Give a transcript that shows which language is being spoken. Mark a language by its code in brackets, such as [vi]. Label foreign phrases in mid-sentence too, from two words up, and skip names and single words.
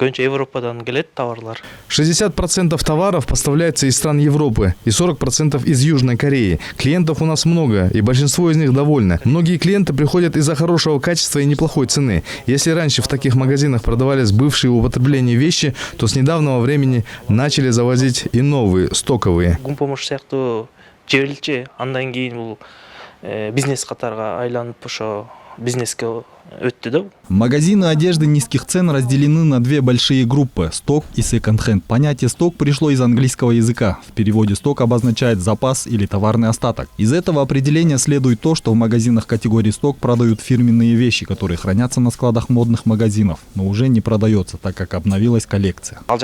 [ru] 60% товаров поставляется из стран Европы и 40% из Южной Кореи. Клиентов у нас много, и большинство из них довольны. Многие клиенты приходят из-за хорошего качества и неплохой цены. Если раньше в таких магазинах продавались бывшие в употреблении вещи, то с недавнего времени начали завозить и новые, стоковые. [ky] Бизнес катарга айланып ошо бизнеске өттү да. [ru] Магазины одежды низких цен разделены на две большие группы – сток и секонд-хенд. Понятие «сток» пришло из английского языка. В переводе «сток» обозначает запас или товарный остаток. Из этого определения следует то, что в магазинах категории «сток» продают фирменные вещи, которые хранятся на складах модных магазинов, но уже не продается, так как обновилась коллекция.